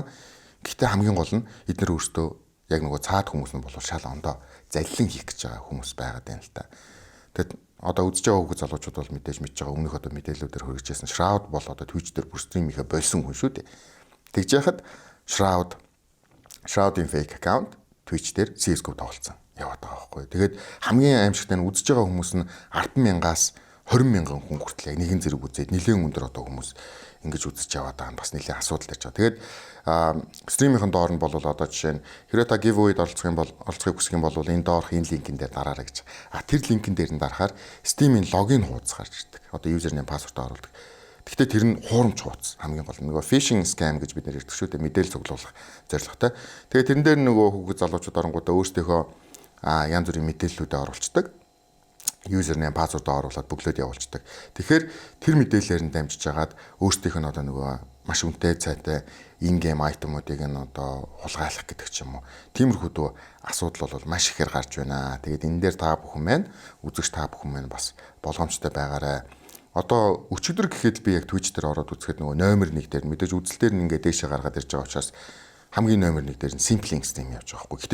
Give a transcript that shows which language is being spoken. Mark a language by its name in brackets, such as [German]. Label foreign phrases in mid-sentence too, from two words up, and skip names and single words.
[Mongolian] Гэхдээ хамгийн гол нь эдгээр өөрсдөө яг нөгөө цаад хүмүүс нь бол шал ондоо заллин хийх гэж байгаа хүмүүс байгаад байна л та. Тэгэд одоо үзэж байгаа хүүхэд залуучууд бол мэдээж мэдж байгаа өмнөх одоо мэдээллүүдээр хөргөжсэн Shroud бол одоо Twitch дээр бүр стримийнхээ болсон хүн шүү дээ. Тэгж яхад Shroud-ийн fake account Twitch дээр CS:GO тоглолцсон яваад байгаа байхгүй. Тэгээд хамгийн аимшигтай нь үзэж байгаа хүмүүс нь 10,000-аас 20,000 хүн хүртэл яг нэгэн зэрэг үзээд нэлээд өндөр одоо хүмүүс ингэж үзэж яваад байгаа нь бас нэлээд асуудал байж байгаа. Тэгээд стримийнхэн доор нь бол одоо жишээ нь хэрвээ та giveaway-д оролцохыг хүсэх юм бол энэ доорх энэ линкэн дээр дараарай гэж. Тэр линкэн дээр нь дарахаар Steam-ийн логин хуудас гарч ирдэг. Одоо [English] username password [Mongolian] оруулдаг. Гэхдээ тэр нь хуурамч хуудас хамгийн гол нь нөгөө [English] phishing scam [Mongolian] гэж бид нэр ярьдаг шүү дээ. Мэдээлэл цуглуулах зорилготой. Тэгээд тэрэн дээр нөгөө хүүхэд залуучууд оронгуудаа өөрсдийнхөө янз бүрийн мэдээллүүдээ оруулцдаг. [English] Username password [Mongolian] оруулаад бөглөөд явуулцдаг. Тэгэхээр тэр мэдээллээр нь дамжиж хагаад өөрсдийнх нь одоо нөгөө маш үнэтэй цайтай [English] in-game item- [Mongolian] уудыг нь одоо хулгайлах гэдэг ч юм уу. Тиймэрхүү дөө асуудал бол маш ихээр гарч байна. Тэгээд энэ дээр та бүхэн маань үзэгч та бүхэн маань бас болгоомжтой байгаарай. Одоо өчигдөр гэхэд би яг Twitch дээр ороод үзэхэд нөгөө номер 1 дээр мэдээж үзэл дээр нь ингээд дээшээ гаргаад ирж байгаа учраас хамгийн номер 1 дээр нь Simple stream явж байгаа хгүй.